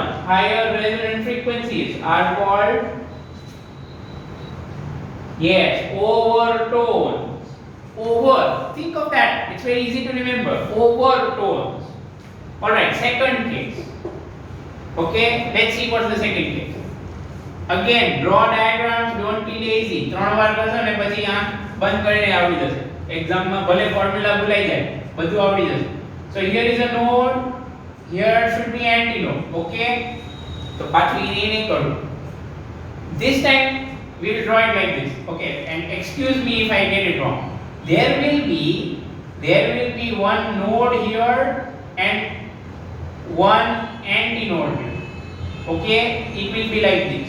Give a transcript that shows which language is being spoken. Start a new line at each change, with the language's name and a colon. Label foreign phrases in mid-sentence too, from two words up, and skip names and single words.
English: Higher resonant frequencies are called, yes, overtones. Over. Think of that. It's very easy to remember. Overtones. Alright, second case. Okay, let's see what's the second case. Again, draw diagrams, don't be lazy.
Gujarati: 3 વાર કરશો ને પછી આ બંધ કરીને આવડી જશે. એક્ઝામ માં ભલે ફોર્મ્યુલા ભૂલાઈ જાય, બધું આવડી જશે.
English: So here is a node, here should be antinode.
Gujarati: Okay? તો પાછું એ નહીં કરું.
English: This time we will draw it like this. Okay, and excuse me if I get it wrong. There will be one node here and one antinode here. Okay, it will be like this.